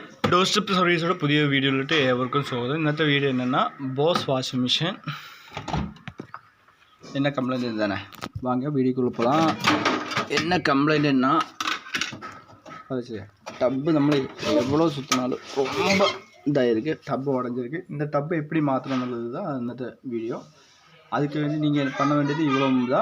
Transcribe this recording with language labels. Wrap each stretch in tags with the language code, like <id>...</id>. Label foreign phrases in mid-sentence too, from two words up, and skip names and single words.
<ml>ഡോർ സ്റ്റെപ്പ് സർവീസോടെ പുതിയ വീഡിയോയിലോട്ട് ഏവർക്കും സ്വാഗതം. ഇന്നത്തെ വീഡിയോ എന്നാ ബോസ് വാഷിംഗ്</ml> <ta>மிஷின் என்ன கம்ப்ளைண்ட் இதுதானே, வாங்க வீடியோக்குள்ளே போகலாம். என்ன கம்ப்ளைண்ட்னா அது சரி, டப்பு நம்ம எவ்வளோ சுற்றினாலும் ரொம்ப இதாகிருக்கு, டப்பு உடஞ்சிருக்கு. இந்த டப்பை எப்படி மாற்றணுன்றது தான் இന്നത്തെ வீடியோ. அதுக்கு வேண்டி நீங்கள் பண்ண வேண்டியது இவ்வளோ தான்.</ta>